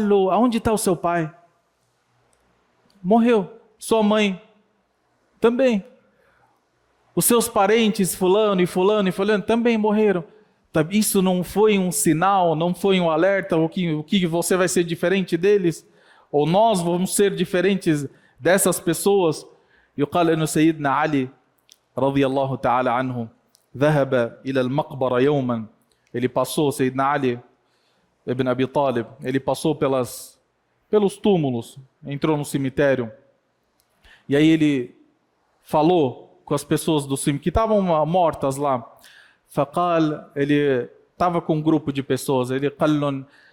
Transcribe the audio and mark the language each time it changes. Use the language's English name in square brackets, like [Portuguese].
[Portuguese] Aonde está o seu pai? Morreu. Sua mãe? Também. Os seus parentes, fulano e fulano e fulano, também morreram. Isso não foi um sinal, não foi um alerta, o que você vai ser diferente deles? Ou nós vamos ser diferentes dessas pessoas? [Arabic] يقال أن سيدنا علي رضي الله تعالى عنه ذهب إلى المقبرة يوما [Portuguese] ele passou, Sayyidina Ali ibn Abi Talib, ele passou pelos túmulos, entrou no cemitério, e aí ele falou com as pessoas do cemitério, que estavam mortas lá, faqal, ele estava com um grupo de pessoas, ele falou: